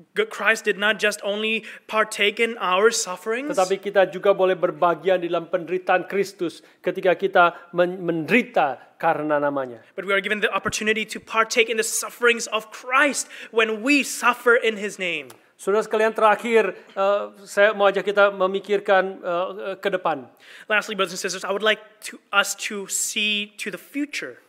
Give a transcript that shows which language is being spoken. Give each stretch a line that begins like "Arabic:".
English: Christ did not just only partake in our sufferings,
Indonesian: tetapi kita juga boleh berbagian dalam penderitaan Kristus ketika kita menderita karena namanya.
English: but we are given the opportunity to partake in the sufferings of Christ when we suffer in His name.
Indonesian: Saudara sekalian, terakhir saya mau ajak kita memikirkan ke depan.
English: Lastly, brothers and sisters, I would like us to see to the future.